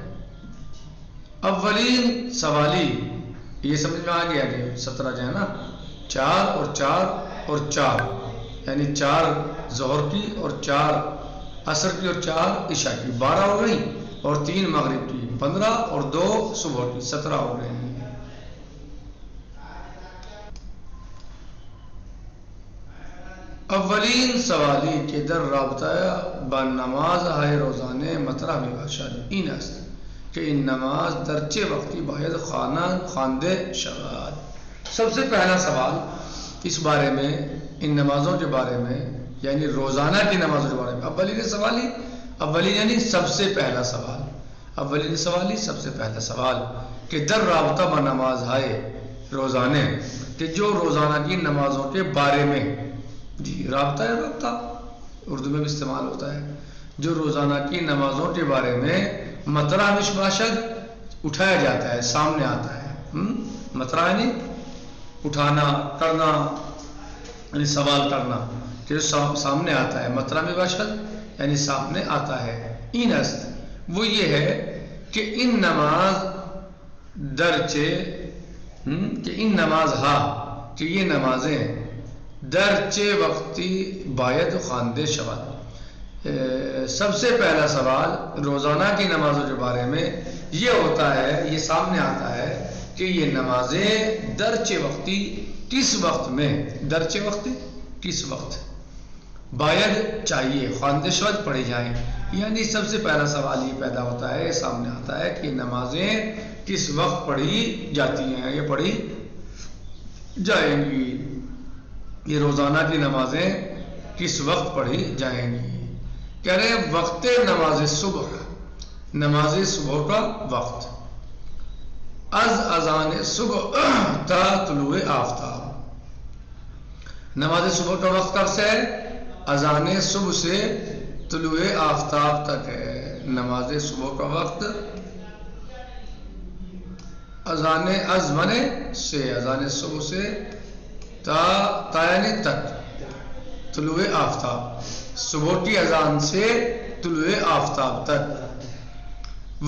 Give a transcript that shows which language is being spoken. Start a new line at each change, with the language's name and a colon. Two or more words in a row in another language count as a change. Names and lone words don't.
Persian: اولین سوالی
Urdu: یہ سمجھ میں آ گیا کہ 17 جو ہے نا، 4 اور 4 اور 4 یعنی 4 ظہر کی اور 4 عصر کی اور 4 عشاء کی، 12 ہو گئی، اور 3 مغرب کی 15 اور 2 صبح کی 17 ہو گئے۔
Persian: اولین سوالی کے در رابطہ با نماز ہائے روزانے مطرح میں باشد این است کہ ان نماز درچے وقتی باید خواندے شود۔
Urdu: سب سے پہلا سوال اس بارے میں، ان نمازوں کے بارے میں، یعنی روزانہ کی نمازوں کے بارے میں، اولین یعنی سب سے پہلا سوال،
Persian: اولین سوالی
Urdu: سب سے پہلا سوال کہ
Persian: در رابطہ با نماز ہائے روزانے،
Urdu: کہ جو روزانہ کی نمازوں کے بارے میں، جی رابطہ ہے، رابطہ اردو میں بھی استعمال ہوتا ہے، جو روزانہ کی نمازوں کے بارے میں
Persian: مطرح مش باشد
Urdu: اٹھایا جاتا ہے، سامنے آتا ہے، مطرح یعنی اٹھانا، کرنا، یعنی سوال کرنا، کہ جو سامنے آتا ہے،
Persian: مطرح میں باشد
Urdu: یعنی سامنے آتا ہے۔
Persian: این است
Urdu: وہ یہ ہے کہ
Persian: ان نماز درچے،
Urdu: کہ
Persian: ان نماز ہا،
Urdu: کہ یہ نمازیں
Persian: درچے وقتی باید خواندے شود۔
Urdu: سب سے پہلا سوال روزانہ کی نمازوں کے بارے میں یہ ہوتا ہے، یہ سامنے آتا ہے کہ یہ نمازیں
Persian: درچے وقتی
Urdu: کس وقت میں،
Persian: درچے وقتی
Urdu: کس وقت باید چاہیے
Persian: خواندے شود
Urdu: پڑھی جائیں، یعنی سب سے پہلا سوال یہ پیدا ہوتا ہے، سامنے آتا ہے کہ نمازیں کس وقت پڑھی جاتی ہیں یا پڑھی جائیں گی، یہ روزانہ کی نمازیں کس وقت پڑھی جائیں گی۔ کہہ رہے ہیں وقت نماز صبح، نماز صبح کا وقت،
Persian: از اذان صبح تا طلوع آفتاب،
Urdu: نماز صبح کا وقت کب سے ہے؟ اذان صبح سے طلوع آفتاب تک ہے۔ نماز صبح کا وقت اذان ازمنے سے، اذان صبح سے تا یعنی تک، طلوع آفتاب، صبح کی اذان سے طلوع آفتاب تک۔